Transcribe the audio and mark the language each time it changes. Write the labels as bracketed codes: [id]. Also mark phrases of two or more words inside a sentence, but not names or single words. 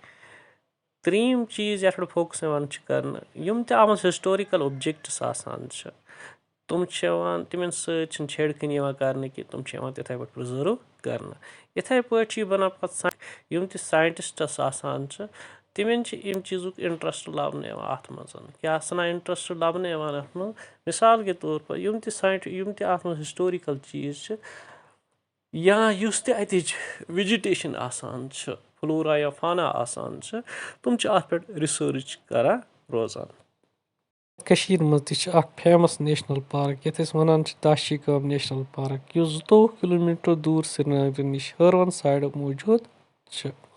[ks] ترٛیٚیِم چیٖز یَتھ پٮ۪ٹھ فوکَس یِوان چھِ کَرنہٕ یِم تہِ اَتھ منٛز [en] historical objects [ks] آسان چھِ تِم چھِ یِوان تِمَن سۭتۍ چھِنہٕ چھیڑخٲنی یِوان کَرنہٕ کینٛہہ تِم چھِ یِوان تِتھَے پٲٹھۍ پِرٛزٲرٕو کَرنہٕ. یِتھَے پٲٹھۍ چھِ یہِ بَنان پَتہٕ یِم تہِ ساینٹِسٹٕس آسان چھِ تِمَن چھِ اَمہِ چیٖزُک اِنٹرٛسٹ لَبنہٕ یِوان اَتھ منٛز کیٛاہ سَنا اِنٹرٛسٹ لَبنہٕ یِوان اَتھ منٛز [ur] مِثال کے طور پر [ks] یِم تہِ اَتھ منٛز ہِسٹورِکَل چیٖز چھِ یا یُس تہِ اَتِچ وِجِٹیشَن آسان چھِ فلورا یا فانا آسان چھِ تِم چھِ اَتھ پٮ۪ٹھ رِسٲرٕچ کَران روزان. کٔشیٖرِ منٛز تہِ چھِ اَکھ [en] famous national park [ks] یَتھ أسۍ وَنان چھِ داشی گام نیشنَل پارک یُس 2 کِلوٗمیٖٹر دوٗر سرینگرٕ نِش ہٲروَن سایڈٕ موٗجوٗد چھِ.